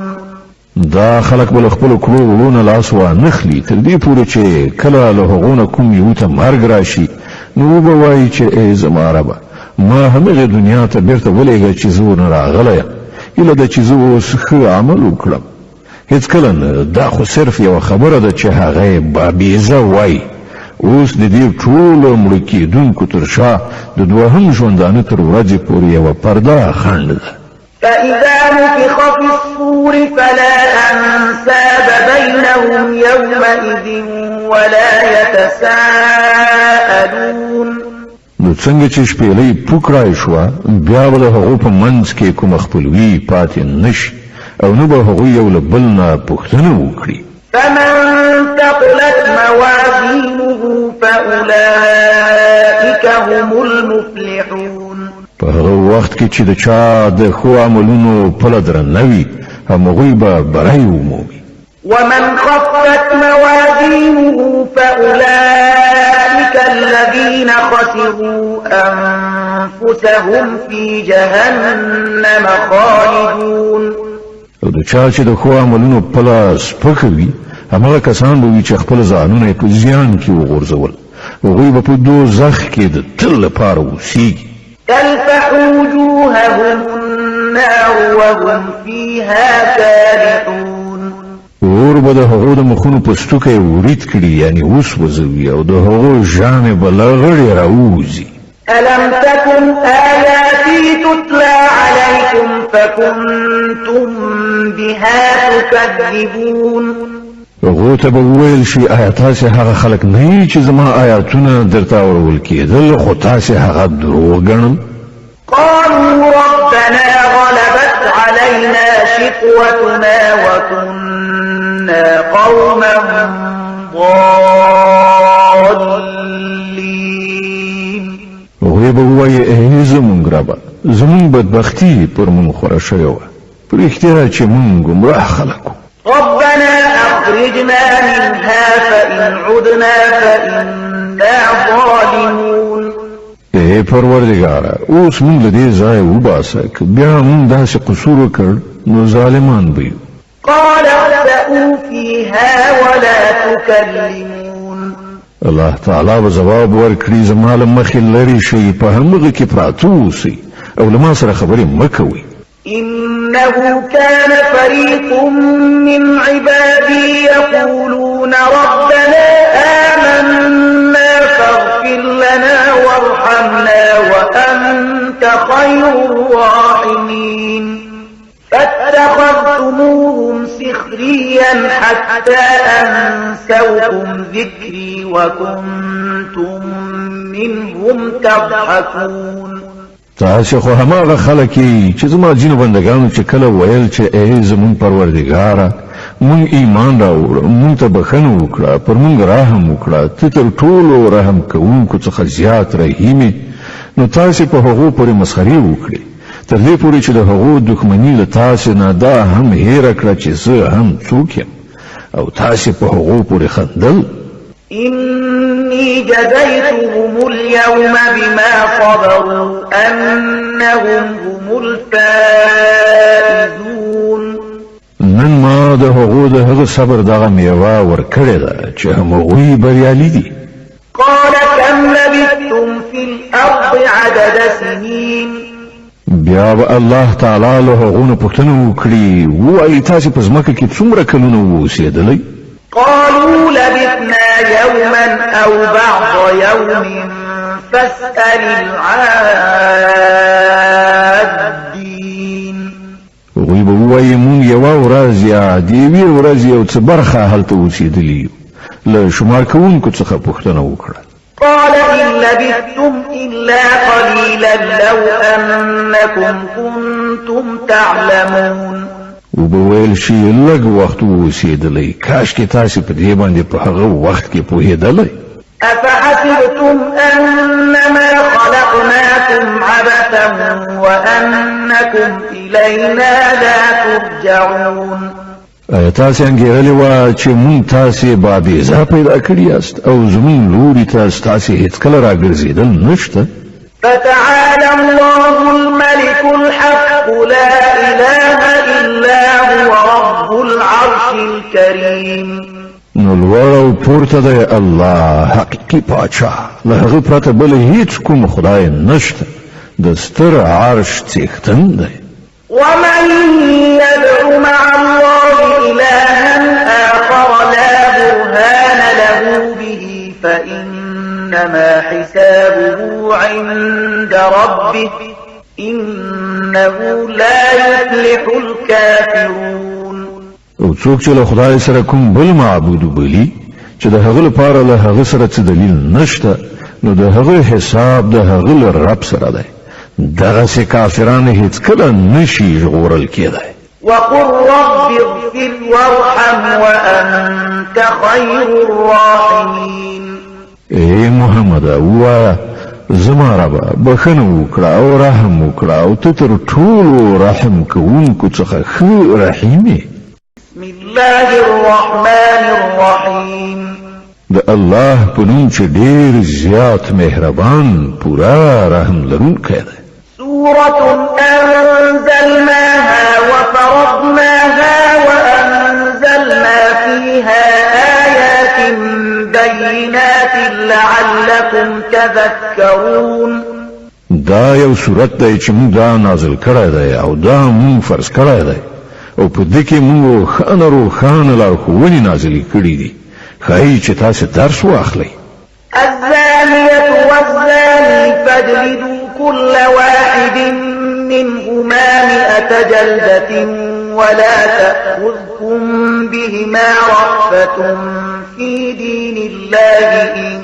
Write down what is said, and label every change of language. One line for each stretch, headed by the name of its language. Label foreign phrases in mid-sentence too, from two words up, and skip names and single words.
Pashto: دا خلق بل خپل کړو ورونه لاس و نخلی تر دې پورې چې کله له هغونه کوم یو ته مرګ راشي نو به وایي چې ای زما ربه ما همغه دنیا ته بیرته ولېږه چې زه ورنه راغلی یم ایله ده چې زه اوس ښه عمل وکړم هیڅکله نه دا خو صرف یوه خبره ده چې هغه بابیزه وایي اوس د دې ټولو مړه کېدونکو تر شا د دوهم ژوندانه تر ورځې پورې یوه پرده خنډ ده
Arabic: فإذا نفخ في الصور فلا أنساب بينهم يومئذ ولا يتساءلون
Pashto: نو څنګه چې شپېلۍ پوکړای شوه بیا به د هغو په منځ کې کومه خپلوي پاتې نشي او نو به هغوی یو له بل نه پوښتنه وکړي
Arabic: فمن ثقلت موازينه فأولئك هم المفلحون
Pashto: په هغه وخت کې چې د چا د ښو عملونو پله درنه وي همغوی به بری ومومي
Arabic: ومن خفت موازينه فأولئك الذين خسروا أنفسهم في جهنم خالدون
Pashto: او د چا چې د ښو عملونو پله سپکه وي همغه کسان به وي چې خپل ځانونه یې په زیان کې وغورځول هغوی به په دوزخ کې د تل لپاره اوسیږي
Arabic: تلفح وجوههم النار وهم فيها كالحون
Pashto: اور به د هغو د مخونو په ستوکه یې ورید کړي یعنی وسوځوي او د هغو ژامې به له غړې راووځي
Arabic: ألم تكن آياتي تتلى عليكم فكنتم بها تكذبون
Pashto: هغو ته به وویل شي آیا تاسې هغه خلک نه یې چې زما آیاتونه درته اورول کېدل خو تاسې هغه دروغ ګڼل
Arabic: قالوا ربنا غلبت علينا شقوتنا وكنا قوما ضالين
Pashto: هغوی به ووایي ای زمونږ ربه زمونږ بدبختي پر مونږ خوره شوې وه په رښتیا چې مونږ ګمراه خلک وو
Arabic: ربنا أخرجنا منها فإن عدنا فإنا ظالمون
Pashto: ای پروردگاره اوس مونږ له دې ځایه وباسه که بیا مونږ داسې قصور وکړ نو ظالمان به یو
Arabic: قال اخسئوا فيها ولا تكلمون
Pashto: الله تعالی به جواب ورکړي زما له مخې لرې شئ په همغه کې پراته اوسئ او له ما سره خبرې مه کوئ
Arabic: إنه كان فريق من عبادي يقولون ربنا آمنا فاغفر لنا وارحمنا وأنت خير الراحمين فاتخذتموهم سخريا حتى أنسوكم ذكري وكنتم منهم تضحكون
Pashto: تاسې خو هماغه خلک یې چې زما ځینو بندګانو چې کله ویل چې ای زمونږ پروردګاره مونږ ایمان راوړو مونږ ته بښنه وکړه پر مونږ رحم وکړه ته تر ټولو رحم کوونکو څخه زیات رحیم نو تاسې په هغو پورې مسخرې وکړې تر دې پورې چې د هغو دښمني له تاسې نه دا هم هیره کړه چې زه هم څوک یم او تاسې په هغو پورې خندل
Arabic: إني جزيتهم اليوم بما صبروا أنهم هم الفائزون
Pashto: نن ما د هغو د هغه صبر دغه میوه ورکړې ده چې همغوی بریالي دي
Arabic: قال كم لبثتم في الأرض عدد سنين
Pashto: بیا به الله تعالی له هغو نه پوښتنه وکړي ووایي تاسې په ځمکه کې څومره کلونه اوسېدلی
Arabic: قالوا لبثنا يوما أو بعض يوم فاسأل العادين
Pashto: هغوی به ووایي مونږ یوه ورځ یا د یوې ورځې یو څه برخه هلته اوسېدلي یو له شمار کوونکو څخه پوښتنه وکړه
Arabic: قال إن لبثتم إلا قليلا لو أنكم كنتم تعلمون
Pashto: وبویل شي لږ وخت اوسېدلی کاش کې تاسو په دې باندې په هغه وخت کې پوهېدلی
Arabic: أفحسبتم أنما خلقناكم عبثا وأنكم إلينا لا ترجعون
Pashto: ایا تاسو انګیرلی وه چې مونږ تاسې بابیزه پیدا کړي یاست او زمونږ لوري ته ستاسې هېڅکله راګرځېدل نشته
Arabic: فتعالى الله الملك الحق لا إله إلا هو رب العرش الكريم
Pashto: نو لوړ او پورته دی الله حقیقي پاچا له هغه پرته بل هیڅ کوم خدای نشته د ستر عرش څښتن دی
Arabic: ومن يدع مع الله إلها آخر لا برهان له به فإنما حسابه عند ربه إنه لا يفلح الكافرون
Pashto: او څوک چې له خدای سره کوم بل معبود بلی چې د هغه لپاره له هغه سره څه دلیل نشته نو د هغه حساب د هغه له رب سره دی دغسې کافران هېڅکله نشي ژغورل کېدی
Arabic: وقل رب اغفر وارحم وأنت خير الراحمين
Pashto: ای محمد ووایه زما ربه بخښنه وکړه او رحم وکړه او ته تر ټولو رحم کوونکو څخه ښه رحیم یې
Arabic: بسم الله الرحمن الرحيم
Pashto: د الله په نوم چې ډېر زیات مهربان پوره رحم لرونکی دی
Arabic: سورة أنزلناها وفرضناها وأنزلنا فيها آيات بينات لعلكم تذكرون
Pashto: دا یو صورت دی چې موږ دا نازل کړی دی او دا موږ فرض کړی دی او په دې کې موږ روښانه لارښوونې نازلې کړي دي ښایي چې تاسو درس واخلئ
Arabic: الزانية والزاني فاجلدوا كل واحد منهما 100 جلدة ولا تأخذكم بهما رأفة في دين الله إن